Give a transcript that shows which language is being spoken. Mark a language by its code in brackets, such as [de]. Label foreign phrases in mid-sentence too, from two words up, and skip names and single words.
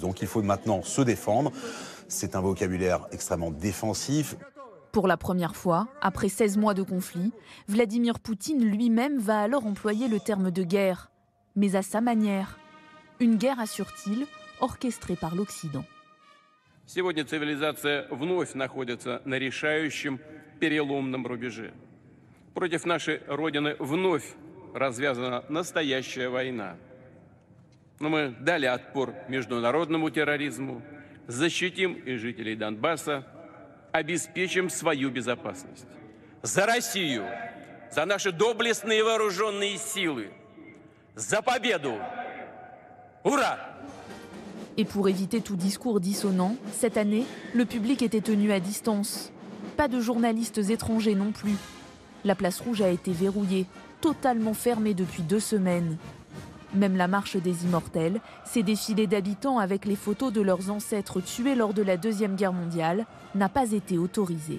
[fr] Donc il faut maintenant se défendre. C'est un vocabulaire extrêmement défensif. Pour la première fois, après 16 mois de conflit, Vladimir Poutine lui-même va alors employer le terme de guerre, mais à sa manière. Une guerre, assure-t-il, orchestrée par l'Occident. [ru] Сегодня цивилизация вновь находится на решающем переломном рубеже. Против нашей Родины вновь развязана настоящая война. Но мы дали отпор международному терроризму, защитим и жителей Донбасса, обеспечим свою безопасность. За Россию, за наши доблестные вооруженные силы, за победу! Ура! [fr] Et pour éviter tout discours dissonant, cette année, le public était tenu à distance. Pas de journalistes étrangers non plus. La place rouge a été verrouillée, totalement fermée depuis 2 semaines. Même la marche des immortels, ces défilés d'habitants avec les photos de leurs ancêtres tués lors de la Deuxième Guerre mondiale, n'a pas été autorisée.